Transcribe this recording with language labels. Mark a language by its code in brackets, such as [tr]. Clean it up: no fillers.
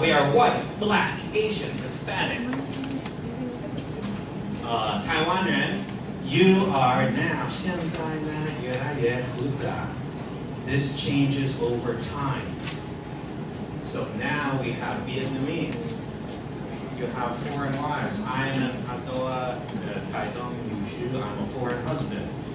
[en] We are white, black, Asian, Hispanic. [zh] 台湾人 [en] you are now [zh] 现在呢越来越复杂. [en] This changes over time. So now we have Vietnamese. You have foreign wives. I am an Atoa Taidong Yushu. I'm a foreign husband.